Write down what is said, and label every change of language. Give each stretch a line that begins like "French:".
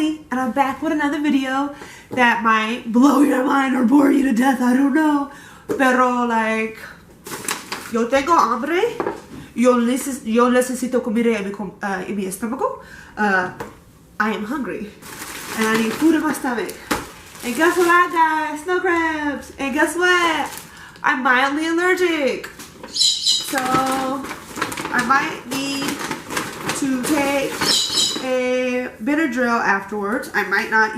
English: And I'm back with another video that might blow your mind or bore you to death, I don't know.
Spanish: Pero like, yo tengo hambre, yo necesito comida en mi estómago.
English: I am hungry and I need food in my stomach. And guess what, guys? Snow crabs. And guess what? I'm mildly allergic. So I might need to take a Benadryl afterwards. I might not.